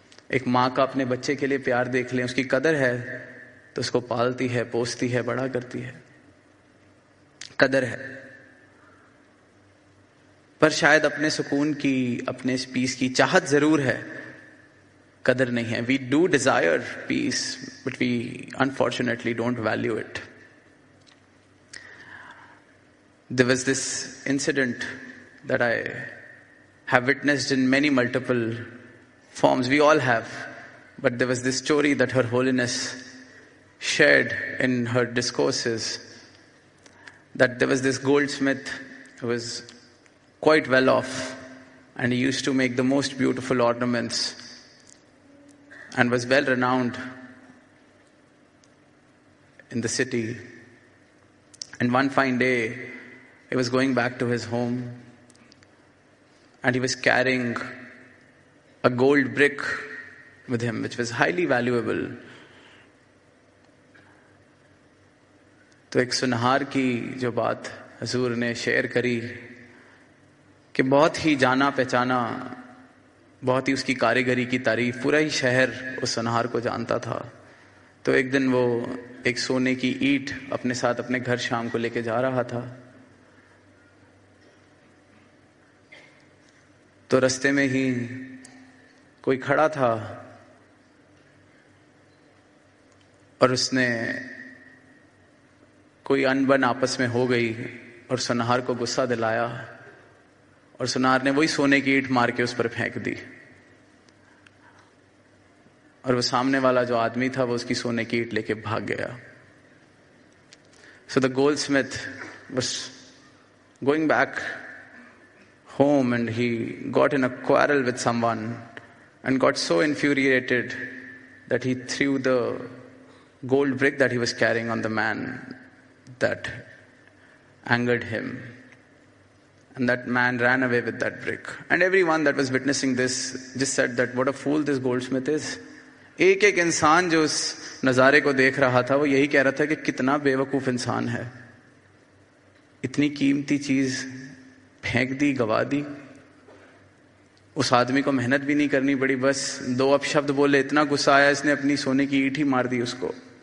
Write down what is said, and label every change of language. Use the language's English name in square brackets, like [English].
[Hindi] एक माँ का अपने बच्चे के लिए प्यार देख लें, उसकी कदर है तो उसको पालती है, पोसती है, बड़ा करती है, कदर है. पर शायद अपने सुकून की, अपने पीस की चाहत जरूर है, कदर नहीं है. [English] We do desire peace, but we unfortunately don't value it. There was this incident that I have witnessed in many multiple forms. We all have. But there was this story that Her Holiness shared in her discourses, that there was this goldsmith who was quite well off, and he used to make the most beautiful ornaments and was well renowned in the city. And one fine day, he was going back to his home and he was carrying a gold brick with him, which was highly valuable. [Hindi] तो एक सुनहार की जो बात हजूर ने share करी कि बहुत ही जाना पहचाना, बहुत ही उसकी कारीगरी की तारीफ, पूरा ही शहर उस सुनहार को जानता था. तो एक दिन वो एक सोने की ईंट अपने साथ अपने घर शाम को लेके जा रहा था. तो रास्ते में ही कोई खड़ा था और उसने कोई अनबन आपस में हो गई और सुनहार को गुस्सा दिलाया और सुनहार ने वही सोने की ईंट मार के उस पर फेंक दी. और वो सामने वाला जो आदमी था वो उसकी सोने की ईंट लेके भाग गया. [English] So the goldsmith was going back home and he got in a quarrel with someone and got so infuriated that he threw the gold brick that he was carrying on the man. That angered him. And that man ran away with that brick. And everyone that was witnessing this just said that what a fool this goldsmith is. [Hindi] एक एक इंसान जो उस नजारे को देख रहा था वो यही कह रहा था कि कितना बेवकूफ इंसान है, इतनी कीमती चीज फेंक दी, गवा दी. उस आदमी को मेहनत भी नहीं करनी पड़ी, बस दो अपशब्द बोले, इतना गुस्सा आया इसने अपनी सोने की ईंट ही मार दी उसको.